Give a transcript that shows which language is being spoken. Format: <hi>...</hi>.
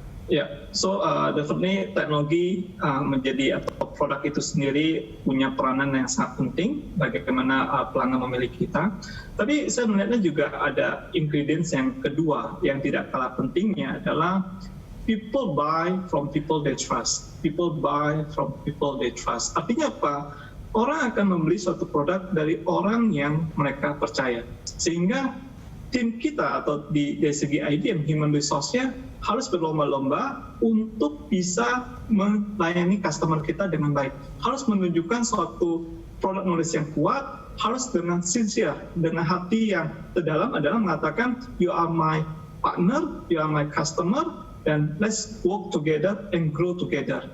<id>Ya, so definitely teknologi menjadi atau produk itu sendiri punya peranan yang sangat penting bagaimana pelanggan memilih kita. Tapi saya melihatnya juga ada ingredients yang kedua yang tidak kalah pentingnya adalah</id> <en>people buy from people they trust. People buy from people they trust.</en> <id>Artinya apa? Orang akan membeli suatu produk dari orang yang mereka percaya. Sehingga tim kita atau dari segi IBM human resource-nya harus berlomba-lomba untuk bisa melayani customer kita dengan baik. Harus menunjukkan suatu product knowledge yang kuat, harus dengan sincere, dengan hati yang terdalam adalah mengatakan</id> <en>you are my partner, you are my customer,</en> <id>dan</id> <en>let's work together and grow together.</en>